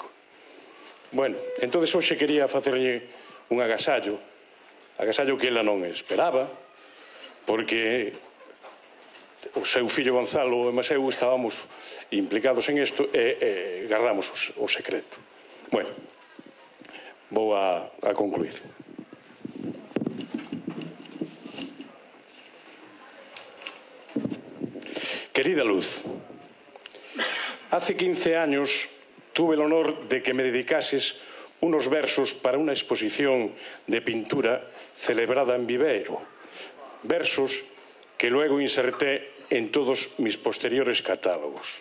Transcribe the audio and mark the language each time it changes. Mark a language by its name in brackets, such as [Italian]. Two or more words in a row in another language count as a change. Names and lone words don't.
[Galician] Bueno, entonces hoxe quería facerlle un agasallo que ela non esperaba, porque o seu fillo Gonzalo e eu estábamos implicados en isto e guardamos o secreto. Bueno, vou a concluir. [Spanish] Querida Luz, hace 15 años tuve el honor de que me dedicases unos versos para una exposición de pintura celebrada en Viveiro, versos que luego inserté en todos mis posteriores catálogos.